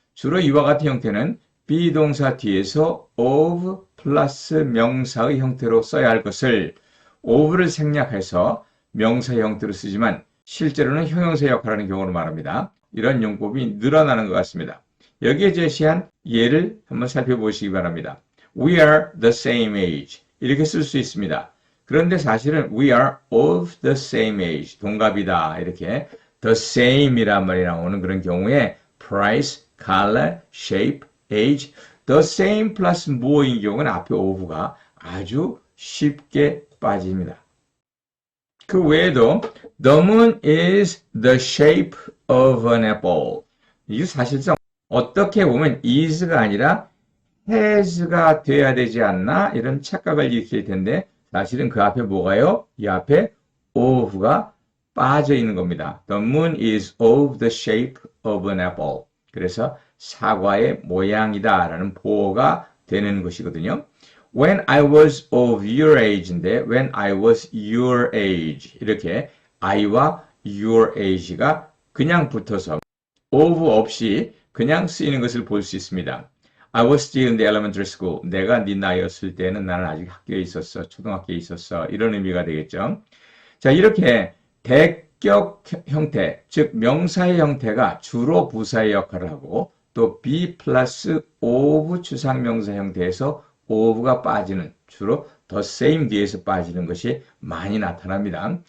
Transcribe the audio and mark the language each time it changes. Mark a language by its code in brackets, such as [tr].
[ko] 주로 이와 같은 형태는 비동사 뒤에서 of 플러스 명사의 형태로 써야 할 것을 of를 생략해서 명사의 형태로 쓰지만 실제로는 형용사의 역할을 하는 경우를 말합니다. 이런 용법이 늘어나는 것 같습니다. 여기에 제시한 예를 한번 살펴보시기 바랍니다. [en] We are the same age [ko] 이렇게 쓸 수 있습니다. 그런데 사실은 [en] we are of the same age [ko] 동갑이다 이렇게 the same 이란 말이 나오는 그런 경우에 price, color, shape, age the same 플러스 more인 경우는 앞에 of가 아주 쉽게 빠집니다. 그 외에도 [en] the moon is the shape of an apple [ko] 이 사실상 어떻게 보면 is가 아니라 has가 돼야 되지 않나 이런 착각을 일으킬 텐데 사실은 그 앞에 뭐가요? 이 앞에 of가 빠져 있는 겁니다. [en] The moon is of the shape of an apple. [ko] 그래서 사과의 모양이다 라는 보호가 되는 것이거든요. [en] When I was of your age [ko] 인데 [en] when I was your age [ko] 이렇게 I와 your age가 그냥 붙어서 of 없이 그냥 쓰이는 것을 볼 수 있습니다. [en] I was still in the elementary school. [ko] 내가 네 나이였을 때는 나는 아직 학교에 있었어. 초등학교에 있었어. 이런 의미가 되겠죠. 자, 이렇게 대격 형태, 즉 명사의 형태가 주로 부사의 역할을 하고 또 be 플러스 of 추상명사 형태에서 of가 빠지는 주로 the same 뒤에서 빠지는 것이 많이 나타납니다.